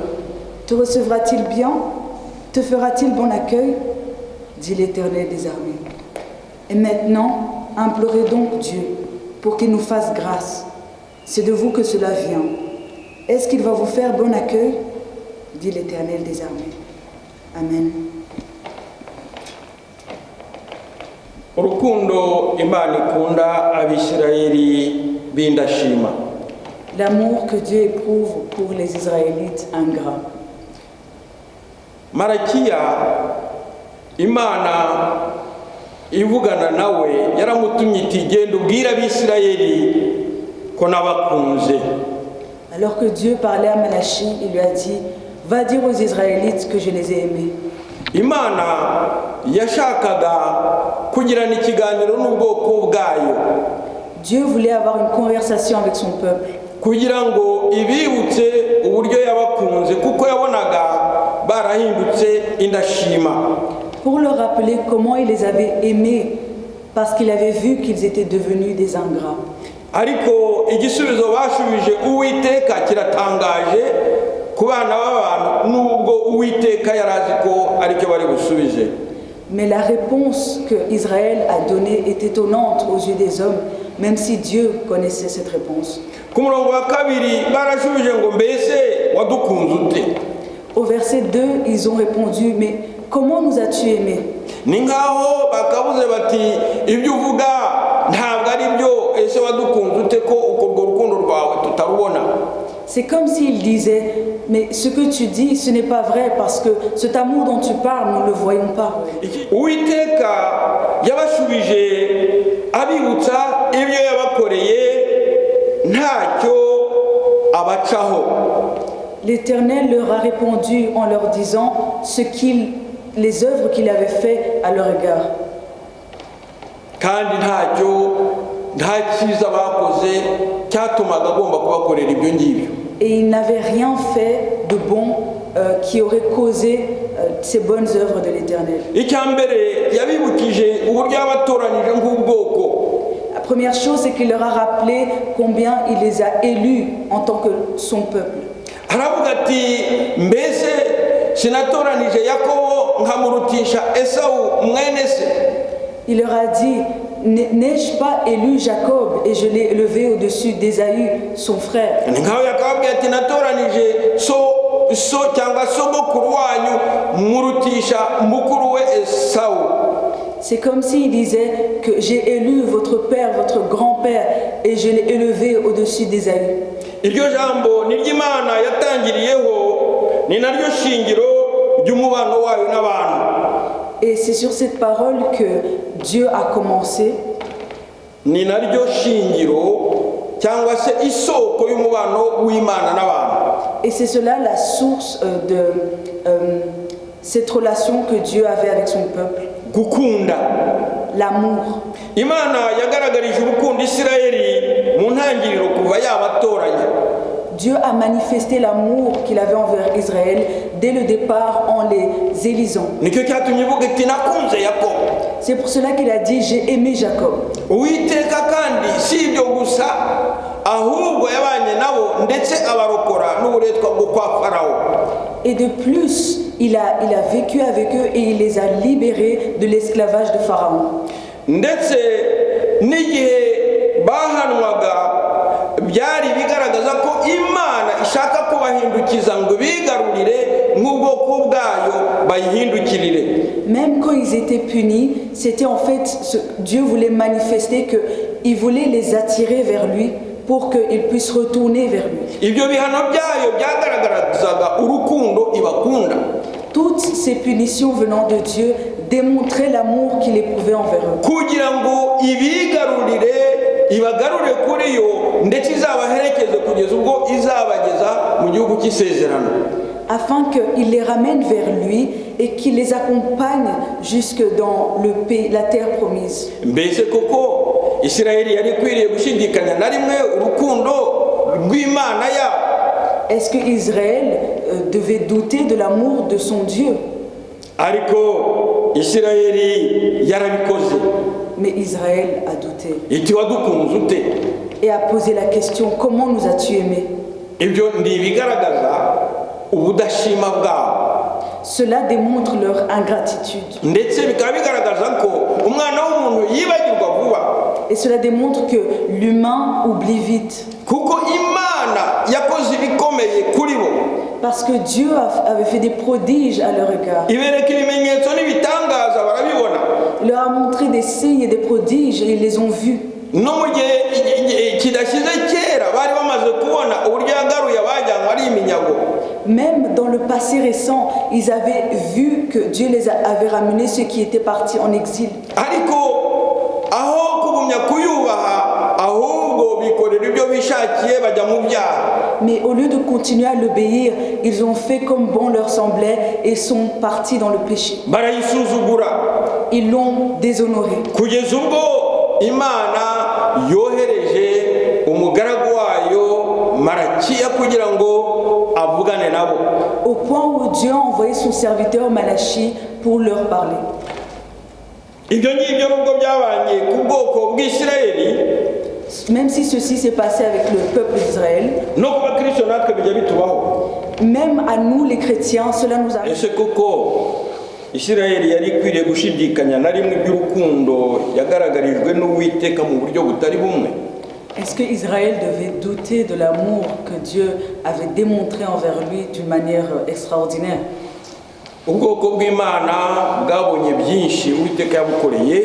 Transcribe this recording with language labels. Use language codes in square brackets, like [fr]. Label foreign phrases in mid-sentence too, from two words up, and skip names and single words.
[fr] Te recevra-t-il bien? Te fera-t-il bon accueil? Dit l'Éternel des armées. Et maintenant, implorez donc Dieu pour qu'il nous fasse grâce. C'est de vous que cela vient. Est-ce qu'il va vous faire bon accueil? Dit l'Éternel des armées. Amen. [rw] Urukundo Imana ikunda Abisirayeli b'indashima. [fr] L'amour que Dieu éprouve pour les Israélites ingrats. [rw] Malakiya Imana ivugana nawe yaramutumye iti genda ubwira Abisirayeli ko nabakunze. [fr] Alors que Dieu parlait à Malachie, il lui a dit, va dire aux Israélites que je les ai aimés. [rw] Imana yashakaga kugirana ikiganiro n'ubwoko bwayo. [fr] Dieu voulait avoir une conversation avec son peuple. [rw] Kugira ngo ibibutse uburyo yabakunze kuko yabonaga barahindutse indashima. [fr] Pour leur rappeler comment il les avait aimés, parce qu'il avait vu qu'ils étaient devenus des ingrats. [rw] Ariko igisubizo bashubije Uwiteka kiratangaje ku bana b'abantu nubwo Uwiteka yarazi ko aricyo bari busubize. [fr] Mais la réponse que Israël a donnée est étonnante aux yeux des hommes, même si Dieu connaissait cette réponse. [rw] Ku murongo wa 2 barashubije ngo mbese wadukunze ute? [fr] Au verset 2, ils ont répondu, mais comment nous as-tu aimés? [rw] Ni ngaho bakabuze bati ibyo uvuga ntabwo ari byo, ese wadukunze ute ko uko rukundo rwawe tutarubona? [fr] C'est comme s'il disait, mais ce que tu dis, ce n'est pas vrai, parce que cet amour dont tu parles, nous ne le voyons pas. [rw] Uwiteka yabashubije abibutsa ibyo yabakoreye ntacyo abacaho. [fr] L'Éternel leur a répondu en leur disant les œuvres qu'il avait fait à leur égard. [rw] Kandi nta cyiza bakoze cyatumaga agomba kubakorera ibyo ngibyo. [fr] Et il n'avait rien fait de bon qui aurait causé ces bonnes œuvres de l'Éternel. [rw] icya mbere yabibukije uburyo yabatoranyije nk'ubwoko. [fr] La première chose, c'est qu'il leur a rappelé combien il les a élus en tant que son peuple. [rw] aravuga ati mbese sinatoranije Yakobo nkamurutisha Esawu mwene se. [fr] Il leur a dit, n'ai-je pas élu Jacob et je l'ai élevé au-dessus d'Ésaü, son frère? [rw] ni nkaho yakababwiye ati natoranije so cyangwa sogokuru wanyu murutisha mukuru we Esawu. [fr] C'est comme s'il disait que j'ai élu votre père, votre grand-père, et je l'ai élevé au-dessus d'Ésaü. [rw] iryo jambo ni ry'Imana yatangiriyeho, ni naryo shingiro ry'umubano wayo n'abantu. [fr] Et c'est sur cette parole que Dieu a commencé. [rw] ni naryo shingiro cyangwa se isoko y'umubano w'Imana n'abantu. [fr] Et c'est cela la source de cette relation que Dieu avait avec son peuple. [rw] gukunda. [fr] L'amour. [rw] Imana yagaragarije urukundo Isirayeli mu ntangiriro kuva yabatoranya. [fr] Dieu a manifesté l'amour qu'il avait envers Israël dès le départ en les élisant. [rw] nicyo cyatumye ivuga iti nakunze Yakobo. [fr] C'est pour cela qu'il a dit, j'ai aimé Jacob. [rw] Uwiteka kandi si ibyo gusa ahubwo yabanye nabo ndetse abarokora n'uburetwa bwo kwa Farawo. [fr] Et de plus, il a vécu avec eux et il les a libérés de l'esclavage de Pharaon. [rw] ndetse n'igihe bahanwaga byari bigaragaza ko Imana ishaka kubahindukiza ngo bigarurire nk'ubwoko bwayo bayihindukirire. [fr] Même quand ils étaient punis, c'était en fait, Dieu voulait manifester qu'il voulait les attirer vers lui pour qu'ils puissent retourner vers lui. [rw] ibyo bihano byayo byagaragazaga urukundo ibakunda. [fr] Toutes ces punitions venant de Dieu démontraient l'amour qu'il éprouvait envers eux. [rw] kugira ngo ibigarurire ibagarure kuri yo ndetse izabaherekeze kugeza ubwo izabageza mu gihugu cy'isezerano. [fr] Afin qu'il les ramène vers lui et qu'il les accompagne jusque dans le pays, la terre promise. [rw] mbese koko Isirayeli yari ikwiriye gushidikanya na rimwe urukundo rw'Imana yabo? [fr] Est-ce que Israël devait douter de l'amour de son Dieu? [rw] ariko Isirayeli yarabikoze. [fr] Mais Israël a douté [rw] iti wadukunze ute? [fr] et a posé la question, comment nous as-tu aimés? [rw] ibyo ndi ibigaragaza ubudashima bwabo. [fr] Cela démontre leur ingratitude. [rw] ndetse bikaba bigaragaza ko umwana w'umuntu yibagirwa vuba. [fr] Et cela démontre que l'humain oublie vite. [rw] kuko Imana yakoze ibikomeye kuri bo. [fr] Parce que Dieu avait fait des prodiges à leur égard. [rw] ibereka ibimenyetso n'ibitangaza barabibona. [fr] Il leur a montré des signes et des prodiges et ils les ont vus. [rw] no mu gihe kidashize kera bari bamaze kubona uburyo yagaruye abajyanwa ari iminyago. [fr] Même dans le passé récent, ils avaient vu que Dieu les avait ramenés, ceux qui étaient partis en exil. [rw] ariko aho kugumya kuyubaha ahubwo bikorera ibyo bishakiye bajya mu byaha. [fr] Mais au lieu de continuer à l'obéir, ils ont fait comme bon leur semblait et sont partis dans le péché. [rw] barayisuzugura [fr] Ils l'ont déshonoré. [rw] kugeza ubwo Imana yohereje umugaragu wayo Malakiya kugira ngo avugane nabo. [fr] Au point où Dieu a envoyé son serviteur Malachi pour leur parler. [rw] ibyo ngibyo nubwo byabanye ku bwoko bw'Isirayeli, [fr] Même si ceci s'est passé avec le peuple d'Israël, [rw] no ku bakristo natwe bijya bitubaho. [fr] même à nous les chrétiens, cela nous arrive. [rw] ese koko Isirayeli yari ikwiriye gushidikanya na rimwe iby'urukundo yagaragarijwe n'Uwiteka mu buryo butari bumwe? [fr] Est-ce que Israël devait douter de l'amour que Dieu avait démontré envers lui d'une manière extraordinaire? [rw] ubwoko bw'Imana bwabonye byinshi Uwiteka yabukoreye.